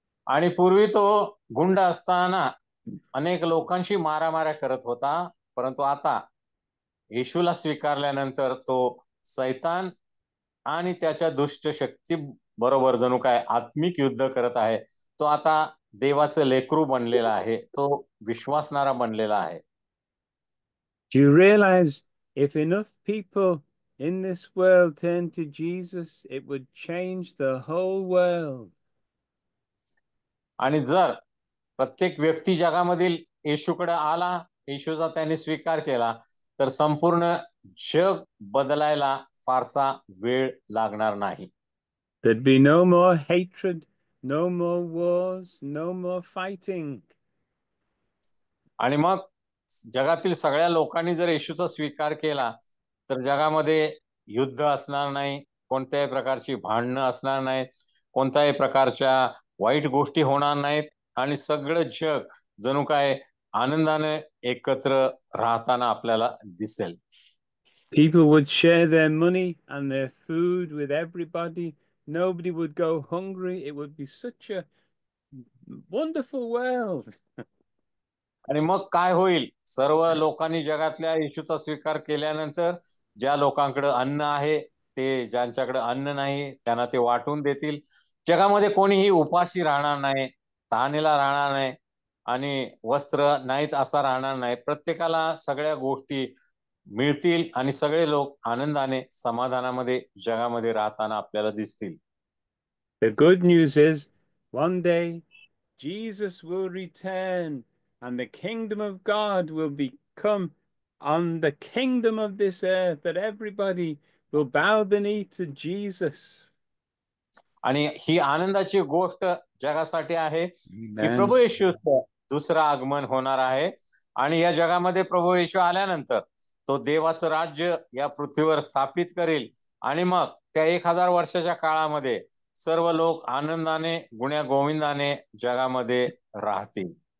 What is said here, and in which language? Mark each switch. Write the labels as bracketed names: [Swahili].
[Marathi] आणि पूर्वी तो गुंड असताना अनेक लोकांशी मारामाऱ्या करत होता, परंतु आता येशूला स्वीकारल्यानंतर तो सैतान आणि त्याच्या दुष्ट शक्ती बरोबर जणू काय आत्मिक युद्ध करत आहे. तो आता देवाचं लेकरू बनलेला आहे, तो विश्वासणारा बनलेला आहे. [English] Do you realize if enough people in this world turn to Jesus, it would change the whole world? [Marathi] आणि जर प्रत्येक व्यक्ती जगामधील येशूकडे आला, येशूचा त्याने स्वीकार केला, तर संपूर्ण जग बदलायला फारसा वेळ लागणार नाही. [English] There'd be no more hatred, no more wars, no more fighting. [Marathi] आणि मग जगातील सगळ्या लोकांनी जर येशूचा स्वीकार केला, तर जगामध्ये युद्ध असणार नाही, कोणत्याही प्रकारची भांडणं असणार नाहीत, कोणत्याही प्रकारच्या वाईट गोष्टी होणार नाहीत आणि सगळं जग जणू काय आनंदाने एकत्र राहताना आपल्याला दिसेल. [English] People would share their money and their food with everybody. Nobody would go hungry. It would be such a wonderful world. [Marathi] आणि मग काय होईल? सर्व लोकांनी जगातल्या येशूचा स्वीकार केल्यानंतर ज्या लोकांकडे अन्न आहे, ते ज्यांच्याकडे अन्न नाही त्यांना ते वाटून देतील. जगामध्ये कोणीही उपाशी राहणार नाही, तहानेला राहणार नाही आणि वस्त्र नाहीत असा राहणार नाही. प्रत्येकाला सगळ्या गोष्टी मिळतील आणि सगळे लोक आनंदाने समाधानामध्ये जगामध्ये राहताना आपल्याला दिसतील. [English] The good news is one day Jesus will return and the kingdom of God will become on the kingdom of this earth, that everybody will bow the knee to Jesus. [Marathi] आणि ही आनंदाची गोष्ट जगासाठी आहे की [English] Amen. [Marathi] प्रभू येशूचं दुसरं आगमन होणार आहे आणि या जगामध्ये प्रभू येशू आल्यानंतर तो देवाचं राज्य या पृथ्वीवर स्थापित करेल आणि मग त्या 1000 वर्षाच्या काळामध्ये सर्व लोक आनंदाने गुण्या गोविंदाने जगामध्ये राहतील.